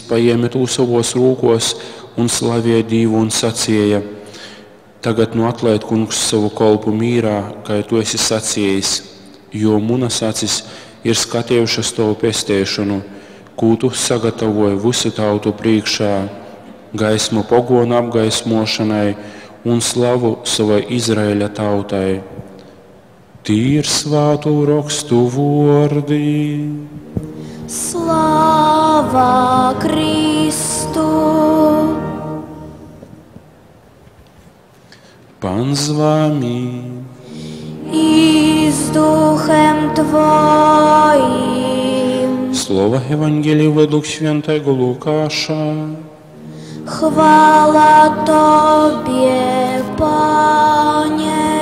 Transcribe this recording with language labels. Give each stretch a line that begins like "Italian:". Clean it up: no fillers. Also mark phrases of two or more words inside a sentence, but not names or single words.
Latvian: paņēma to savos rokos un slavēja Dievu un sacīja: Tagad nu atlaid kungs savu kalpu mīrā, kā tu esi sacījis, jo manas acis ir skatījušas tavu pestēšanu, ko tu sagatavoji visu tautu priekšā, gaismu pagonu apgaismošanai un slavu savai Izraēļa tautai. Tie ir Svēto rakstu vārdi. Slava Kristu!
Polish: Pan z wami. I z duchem Twoim. Słowa Ewangelii według świętego Łukasza. Chwała Tobie, Panie.